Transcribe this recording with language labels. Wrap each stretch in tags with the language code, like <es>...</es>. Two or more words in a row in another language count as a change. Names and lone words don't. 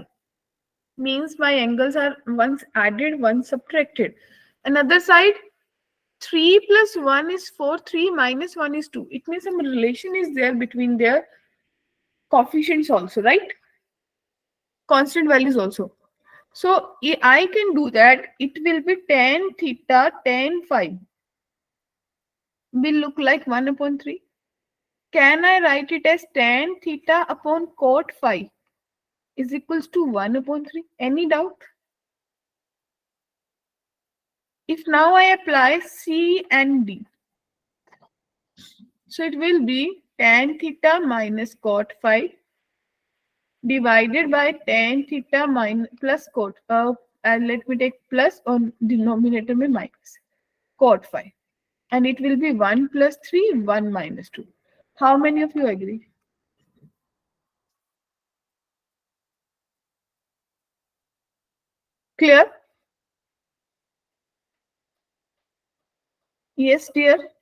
<en>Means my angles are once added, once subtracted. Another side, 3 plus 1 is 4, 3 minus 1 is 2. It means some relation is there between their coefficients also, right? Constant values also. So I can do that. It will be tan theta tan phi will look like 1 upon 3. Can I write it as tan theta upon cot phi is equals to 1 upon 3? Any doubt? If now I apply C and D, so it will be tan theta minus cot phi divided by tan theta minus plus cot. Let me take plus on denominator में minus cot phi. And it will be 1 plus 3, 1 minus 2. How many of you agree? Clear? Yes, dear.</en>